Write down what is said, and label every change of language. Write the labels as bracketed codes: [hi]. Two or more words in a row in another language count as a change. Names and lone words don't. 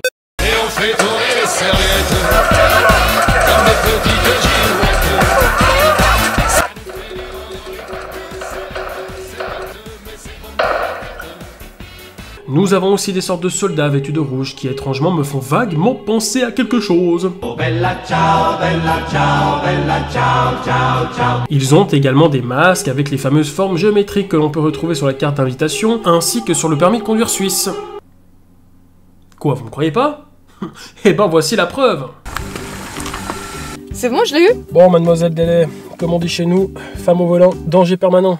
[fr] Et on fait tourner les serviettes, comme des petites girouettes. Nous avons aussi des sortes de soldats vêtus de rouge qui étrangement me font vaguement penser à quelque chose. [it] Oh bella ciao, bella ciao, bella ciao, ciao, ciao. [fr] Ils ont également des masques avec les fameuses formes géométriques que l'on peut retrouver sur la carte d'invitation, ainsi que sur le permis de conduire suisse. Quoi, vous me croyez pas? Eh voici la preuve. C'est bon, je l'ai eu? Bon, mademoiselle Delay, comme on dit chez nous, femme au volant, danger permanent.